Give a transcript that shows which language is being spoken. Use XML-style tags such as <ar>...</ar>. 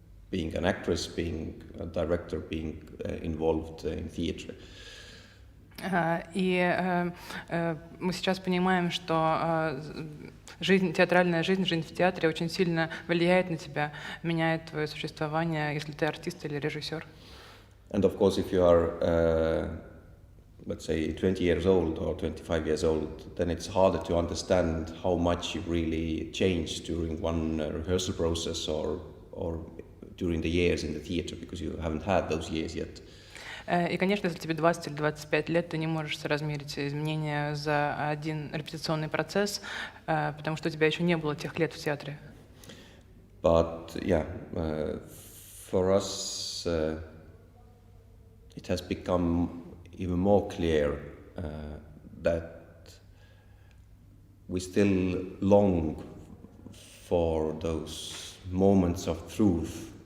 <en>Being an actress, being a director, being involved in theatre.</en> <ru>И мы сейчас понимаем, что театральная жизнь в театре очень сильно влияет на тебя, меняет твое существование, если ты артист или режиссер.</ru> <en>And of course, if you are, let's say, 20 years old or 25 years old, then it's harder to understand how much you really changed during one rehearsal process or during the years in the theatre, because you haven't had those years yet.</en> <ru>И, конечно, если тебе 20 или 25 лет, ты не можешь соразмерить изменения за один репетиционный процесс, потому что у тебя еще не было тех лет в театре.</ru> <en>But yeah, for us, it has become even more clear that we still long for those moments of truth.</en>